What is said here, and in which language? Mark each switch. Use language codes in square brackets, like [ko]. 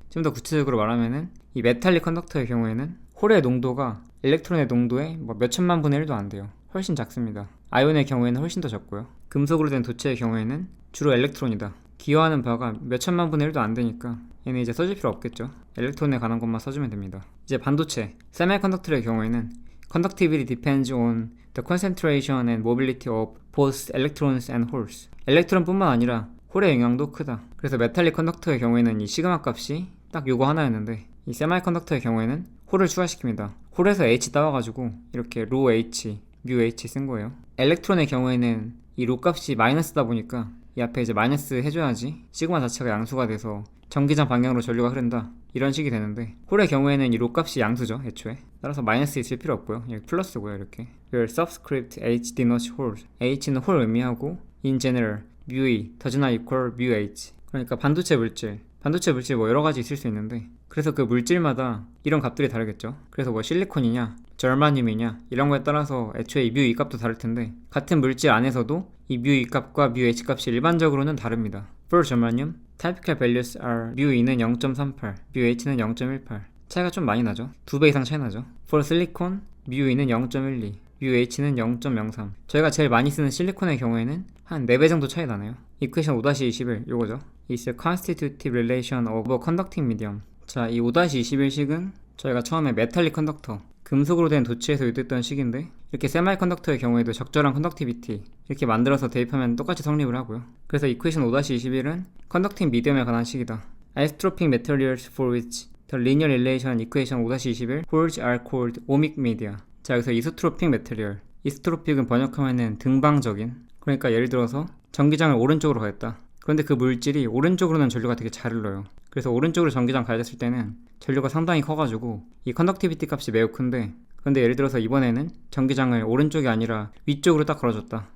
[ko] 좀 더 구체적으로 말하면은 이 메탈릭 컨덕터의 경우에는 홀의 농도가 엘렉트론의 농도의 뭐 몇천만 분의 1도 안 돼요. 훨씬 작습니다. 아이온의 경우에는 훨씬 더 적고요. 금속으로 된 도체의 경우에는 주로 엘렉트론이다. 기여하는 바가 몇천만 분의 1도 안 되니까 얘는 이제 써줄 필요 없겠죠. 엘렉트론에 관한 것만 써주면 됩니다. 이제 반도체, 세미컨덕터의 경우에는 [en] conductivity depends on the concentration and mobility of both electrons and holes. [ko] 엘렉트론 뿐만 아니라 홀의 영향도 크다. 그래서 메탈릭 컨덕터의 경우에는 이 시그마 값이 딱 요거 하나였는데, 이 세미컨덕터의 경우에는 홀을 추가시킵니다. 홀에서 H 따와가지고 이렇게 로 H h 쓴 거예요. 엘렉트론의 경우에는 이 로 값이 마이너스다 보니까 이 앞에 이제 마이너스 해줘야지 시그마 자체가 양수가 돼서 전기장 방향으로 전류가 흐른다, 이런 식이 되는데, 홀의 경우에는 이 로 값이 양수죠 애초에. 따라서 마이너스 있을 필요 없고요. 여기 플러스고요. 이렇게 [en] Your subscript H denotes holes. [ko] H는 홀 의미하고 [en] in general μe does not equal μh. [ko] 그러니까 반도체 물질 뭐 여러 가지 있을 수 있는데, 그래서 그 물질마다 이런 값들이 다르겠죠. 그래서 뭐 실리콘이냐 절마늄이냐 이런 거에 따라서 애초에 이 μe 값도 다를 텐데, 같은 물질 안에서도 이 μe 값과 μh 값이 일반적으로는 다릅니다. [en] For germanium, typical values are μe는 0.38, μh는 0.18. [ko] 차이가 좀 많이 나죠. 2배 이상 차이 나죠. [en] For silicon, μe는 0.12, μh는 0.03. [ko] 저희가 제일 많이 쓰는 실리콘의 경우에는 한 4배 정도 차이 나네요. 이퀘이션 5-21 요거죠. [en] It's a constitutive relation of a conducting medium. [ko] 자, 이 5-21식은 저희가 처음에 메탈릭 컨덕터, 금속으로 된 도체에서 유도했던 식인데, 이렇게 세마이 컨덕터의 경우에도 적절한 컨덕티비티 이렇게 만들어서 대입하면 똑같이 성립을 하고요. 그래서 이퀘이션 5-21은 컨덕팅 미디엄에 관한 식이다. [en] Isotropic materials for which the linear relation equation 5-21 holes are called ohmic media. [ko] 자, 여기서 이소트로픽 메테리얼, 이소트로픽은 번역하면은 등방적인, 그러니까 예를 들어서 전기장을 오른쪽으로 가겠다. 그런데 그 물질이 오른쪽으로는 전류가 되게 잘 흘러요. 그래서 오른쪽으로 전기장 가야 됐을 때는 전류가 상당히 커가지고 이 컨덕티비티 값이 매우 큰데, 그런데 예를 들어서 이번에는 전기장을 오른쪽이 아니라 위쪽으로 딱 걸어줬다.